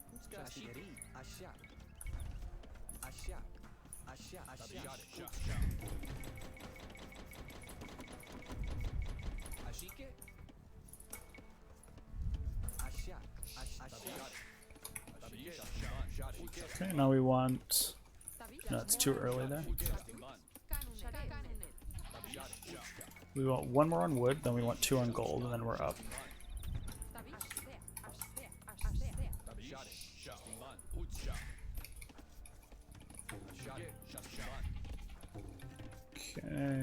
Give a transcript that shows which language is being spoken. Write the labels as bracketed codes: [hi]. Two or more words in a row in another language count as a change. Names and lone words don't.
[en] Utska, Ashike, Ashak. Ashak. Ashak. Ashak. Ashike. Ashak. Ashak. Okay, now we want. No, it's too early there. We want one more on wood, then we want 2 on gold, and then we're up. Okay.